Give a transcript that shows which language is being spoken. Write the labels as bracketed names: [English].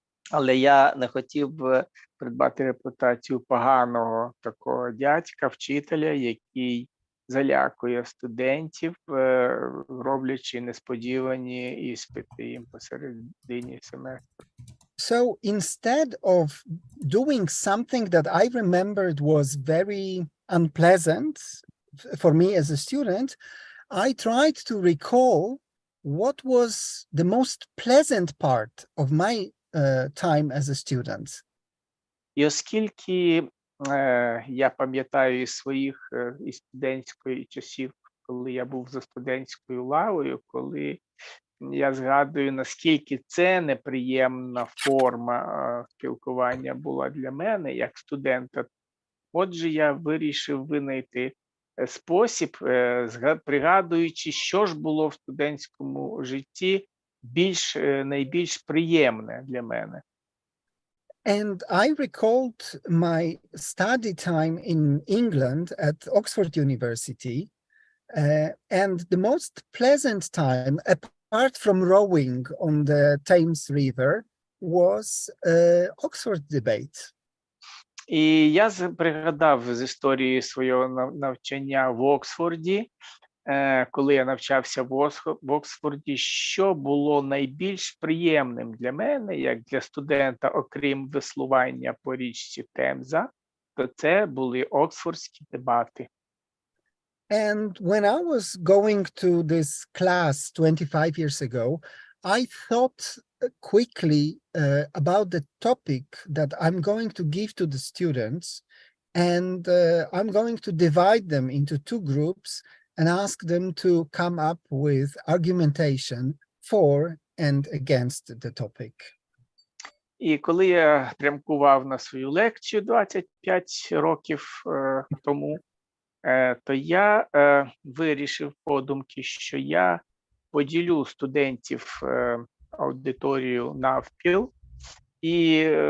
[Ukrainian] Але я не хотів би придбати репутацію поганого такого дядька, вчителя, який залякує студентів, роблячи несподівані іспити їм посередині семестру. [English] So instead of doing something that I remembered was very unpleasant for me as a student, I tried to recall what was the most pleasant part of my time as a student. [Ukrainian] І оскільки я пам'ятаю із своїх із студентської часів, коли я був за студентською лавою, коли я згадую, наскільки це неприємна форма спілкування була для мене як студента. Отже, я вирішив винайти спосіб, пригадуючи, що ж було в студентському житті найбільш приємне для мене. [English] And I recalled my study time in England at Oxford University, and the most pleasant time, apart from rowing on the Thames River, was Oxford debate. [Ukrainian] І я пригадав з історії свого навчання в Оксфорді, коли я навчався в Оксфорді, що було найбільш приємним для мене, як для студента, окрім веслування по річці Темза, то це були оксфордські дебати. [English] And when I was going to this class 25 years ago, I thought quickly about the topic that I'm going to give to the students, and I'm going to divide them into two groups and ask them to come up with argumentation for and against the topic. [Ukrainian] І коли я прямкував на свою лекцію 25 років тому, то я вирішив подумки, що я поділю студентів аудиторію навпіл і